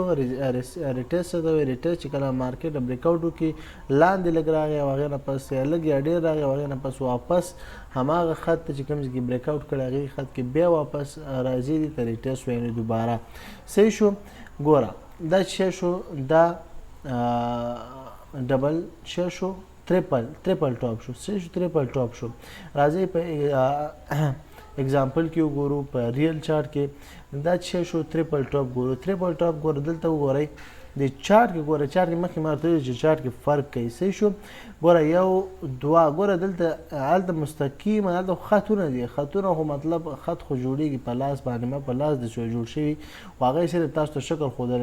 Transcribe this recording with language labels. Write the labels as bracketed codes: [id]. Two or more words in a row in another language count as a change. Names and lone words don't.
[ps] ریټیسټ ته وایي ریټیسټ چې کله مارکیټ [en] break out [ps] وکړي لاندې لږ راغی او هغې نه پس یا لږ یا ډېر راغی او هغې نه پس واپس هماغه خط ته چې کوم ځای کې [en] break out [ps] کړی هغې خط کې بیا واپس راځي دې ته ریټیسټ وایي دوباره. صحیح شو. ګوره دا څه شو دا ډبل څه شو [en] triple top [ps] شو. صحیح شو. [en] triple top شو. [ps] راځئ په اگزامپل کې وګورو په [en] real chart [ps] کې دا څه شو [en] triple top [ps] ګورو. [en] triple top [ps] ګورو دلته وګورئ د چارټ کې ګوره چارټ کې مخکې ما ورته ویل چې چارټ کې فرق کوي. صحیح شو. ګوره یو دوه ګوره دلته هلته مستقیم هلته خطونه دي. خطونه خو مطلب خط خو جوړېږي په لاس باندې ما په لاس د جوړ شوي خو هغه یې صرف تاسو ته شکل ښودلی.